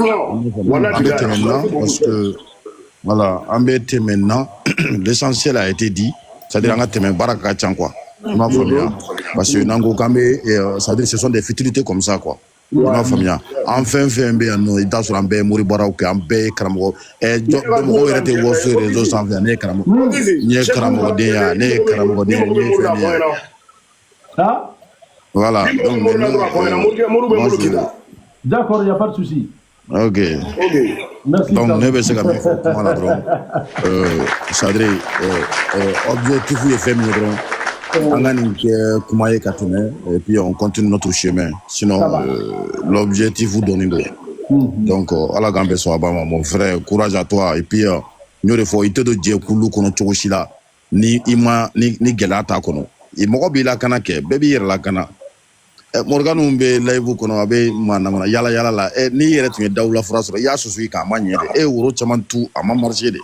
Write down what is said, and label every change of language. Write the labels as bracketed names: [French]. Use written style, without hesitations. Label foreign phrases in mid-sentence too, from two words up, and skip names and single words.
[Bambara] parce que voilà an bɛ tɛmɛ nin na [French] l'essentiel a été dit c'est-à-dire [Bambara] an ka tɛmɛ baara ka ca quoi i m'a faamuya [French] parce que [Bambara] n'an ko k'an bɛ [French] c'est-à-dire ce sont des futilités comme ça quoi [Bambara] i m'a faamuya an fɛn bɛ yan nɔ i t'a sɔrɔ an bɛɛ ye mori baaraw kɛ an bɛɛ ye karamɔgɔ mɔgɔw yɛrɛ tɛ wɔso réseau sanfɛ ne ye karamɔgɔden ya ne ye karamɔgɔden ye ne ye fɛn ye voilà [French] d'accord il y a pas de souci ok donc [Bambara] ne bɛ se ka min fɔ kuma la dɔrɔn [French] c'est-à-dire objectif [Bambara] ye fɛn min ye dɔrɔn an ka nin kɛ kuma ye ka tɛmɛ [French] et puis on continue notre chemin sinon l'objectif [Bambara] dɔnnen don donc ala k'an bɛɛ sɔn a ba ma [French] mon frère courage à toi et puis [Bambara] n y'o de fɔ i tɛ don jɛkulu kɔnɔ cogo si la ni gɛlɛya t'a kɔnɔ mɔgɔ b'i lakana kɛ bɛɛ b'i yɛrɛ lakana Morgane bɛ live kɔnɔ a bɛ manamana yala la n'i yɛrɛ tun ye dawula fura sɔrɔ i y'a susu k'a ma ɲɛ de woro caman tu a ma marché de